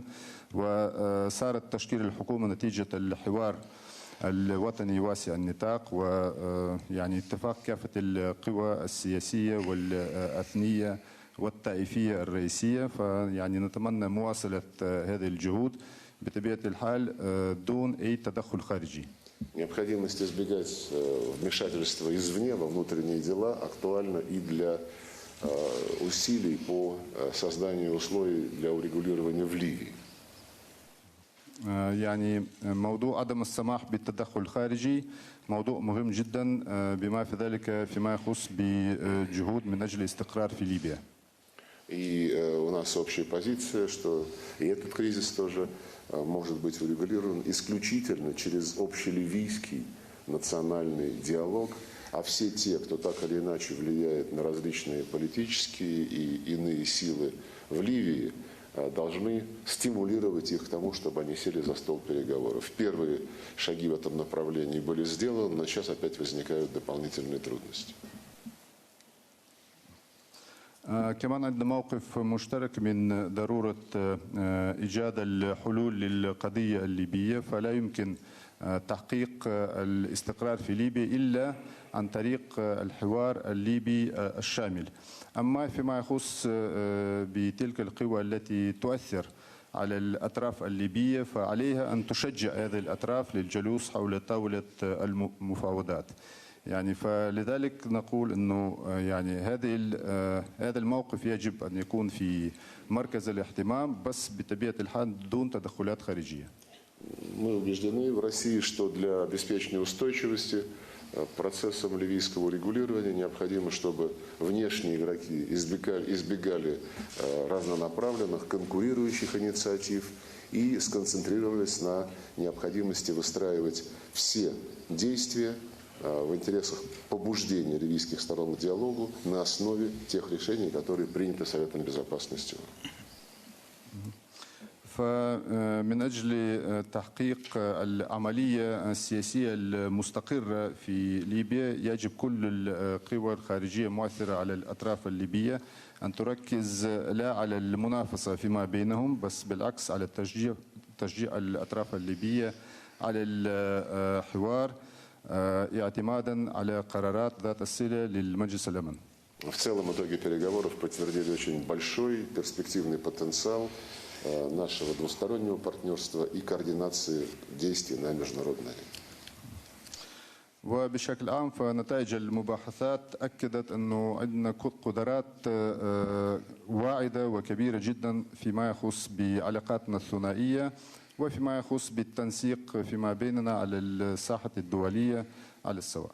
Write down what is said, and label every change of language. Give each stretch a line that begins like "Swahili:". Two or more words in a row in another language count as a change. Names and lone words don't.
Arabic: وصارت تشكيل الحكومة نتيجة الحوار الوطني واسع النطاق ويعني اتفاق كافة القوى السياسية والأثنية والطائفية الرئيسية، فيعني نتمنى مواصلة هذه الجهود بطبيعة الحال دون أي تدخل خارجي.
Russian: Необходимость избегать вмешательства извне во внутренние дела актуальна и для усилий по созданию условий для урегулирования в Ливии.
Arabic: يعني موضوع عدم السماح بالتدخل الخارجي موضوع مهم جدا بما في ذلك فيما يخص بجهود من أجل الاستقرار في ليبيا.
Russian: И у нас общая позиция, что и этот кризис тоже может быть урегулирован исключительно через общеливийский национальный диалог, а все те, кто так или иначе влияет на различные политические и иные силы в Ливии, должны стимулировать их к тому, чтобы они сели за стол переговоров. Первые шаги в этом направлении были сделаны, но сейчас опять возникают дополнительные трудности.
Arabic: كمان عندنا موقف مشترك من ضرورة إيجاد الحلول للقضية الليبية، فلا يمكن تحقيق الاستقرار في ليبيا إلا عن طريق الحوار الليبي الشامل. أما فيما يخص بتلك القوى التي تؤثر على الأطراف الليبية فعليها أن تشجع هذه الأطراف للجلوس حول طاولة المفاوضات. يعني فلذلك نقول انه يعني هذا الموقف يجب ان يكون في مركز الاهتمام بس بطبيعه الحال دون تدخلات خارجيه.
Russian: Мы убеждены в России, что для обеспечения устойчивости процессом ливийского урегулирования необходимо, чтобы внешние игроки избегали разнонаправленных конкурирующих инициатив и сконцентрировались на необходимости выстраивать все действия в интересах побуждения ливийских сторон к диалогу на основе тех решений, которые приняты Советом Безопасности.
Arabic: فمن أجل تحقيق العملية السياسية المستقرة في ليبيا يجب كل القوى الخارجية المؤثرة على الأطراف الليبية أن تركز لا على المنافسة فيما بينهم بس بالعكس على تشجيع الأطراف الليبية على الحوار اعتمادا على قرارات ذات الصلة للمجلس الأمن.
Russian: В целом итоги переговоров подтвердили очень большой перспективный потенциал нашего двустороннего партнерства и координации действий на международной арене.
Arabic: وبشكل عام فنتائج المباحثات أكدت أنه عندنا قدرات واعدة وكبيرة جدا فيما يخص بعلاقاتنا الثنائية وفيما يخص بالتنسيق فيما بيننا على الساحة الدولية على السواء.